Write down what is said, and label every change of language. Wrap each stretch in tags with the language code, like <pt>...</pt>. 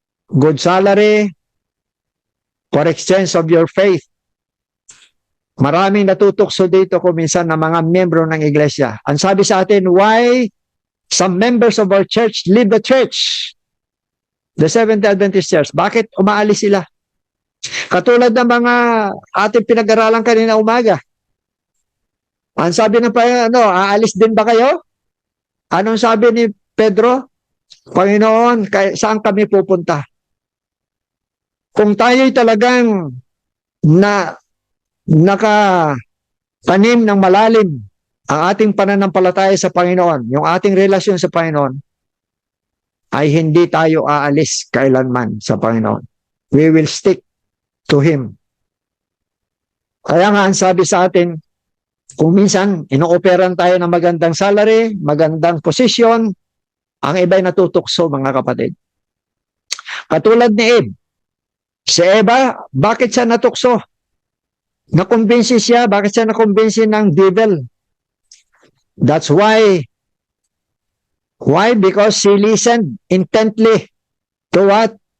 <en>Good salary for exchange of your faith.</en> <tl>Maraming natutukso dito kung minsan na mga membro ng iglesia. Ang sabi sa atin,</tl> <en>why some members of our church leave the church? The Seventh-day Adventist Church.</en> <tl>Bakit umaalis sila? Katulad ng mga ating pinag-aralan kanina umaga. Ang sabi ng Panginoon, aalis din ba kayo? Anong sabi ni Pedro? Panginoon, saan kami pupunta? Kung tayo'y talagang nakatanim ng malalim ang ating pananampalataya sa Panginoon, yung ating relasyon sa Panginoon, ay hindi tayo aalis kailanman sa Panginoon.</tl> <en>We will stick to Him.</en> <tl>Kaya nga ang sabi sa atin, kung minsan ino-operan tayo ng magandang salary, magandang posisyon, ang iba'y natutukso mga kapatid. Katulad ni Eve. Si Eva, bakit siya natukso? Nakumbinsi siya, bakit siya nakumbinsi ng devil?</tl> <en>That's why. Why? Because she listened intently to what?</en>